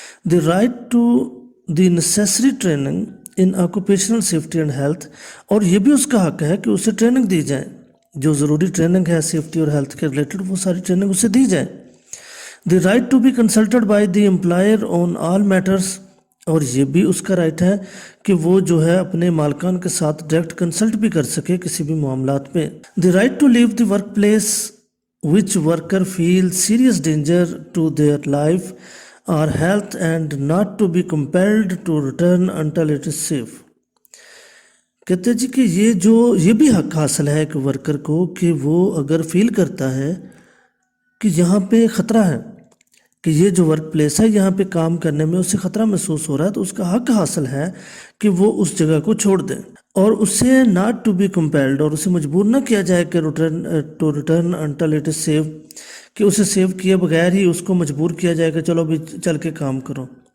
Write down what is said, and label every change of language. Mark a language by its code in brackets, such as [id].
[en] the right to the necessary training in occupational safety and health, [ur] اور یہ بھی اس کا حق ہے کہ اسے ٹریننگ دی جائے, جو ضروری ٹریننگ ہے سیفٹی اور ہیلتھ کے ریلیٹڈ وہ ساری ٹریننگ اسے دی جائے. [en] the right to be consulted by the employer on all matters, [ur] اور یہ بھی اس کا رائٹ ہے کہ وہ جو ہے اپنے مالکان کے ساتھ ڈائریکٹ کنسلٹ بھی کر سکے کسی بھی معاملات پہ. [en] the right to leave the workplace which worker feels serious danger to their life or health and not to be compelled to return until it is safe. [ur] کہتے ہیں جی کہ یہ بھی حق حاصل ہے کہ ورکر کو کہ وہ اگر فیل کرتا ہے کہ یہاں پہ خطرہ ہے، کہ یہ جو ورک پلیس ہے یہاں پہ کام کرنے میں اسے خطرہ محسوس ہو رہا ہے، تو اس کا حق حاصل ہے کہ وہ اس جگہ کو چھوڑ دیں اور اسے [en] not to be compelled, [ur] اور اسے مجبور نہ کیا جائے کہ [en] return until it is safe, [ur] کہ اسے سیو کیے بغیر ہی اس کو مجبور کیا جائے کہ چلو بھی چل کے کام کرو.